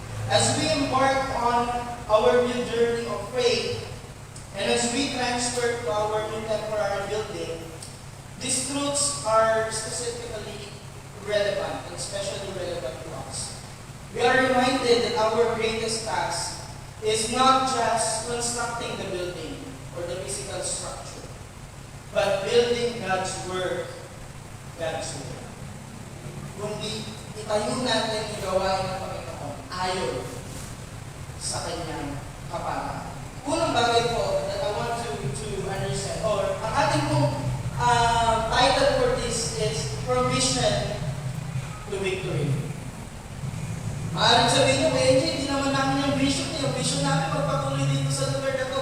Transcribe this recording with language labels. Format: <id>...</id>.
<en>As we embark on our new journey of faith, and as we transfer to our new temporary building, these truths are specifically relevant, and especially relevant to us. We are reminded that our greatest task is not just constructing the building or the physical structure, but building God's Word, God's Word.</en> <tl>Kundi itayo natin yung gawain ng Panginoon ayon sa Kanyang kapatawaran. Unang bagay po</tl> <en>that I want to understand, or</en> <tl>ang ating pong</tl> <en>title for this is Provision to Victory.</en> <tl>Maaaring sabihin nyo, KJ, hindi naman namin yung vision niya. Yung vision namin magpatuloy dito sa lugar na to.</tl>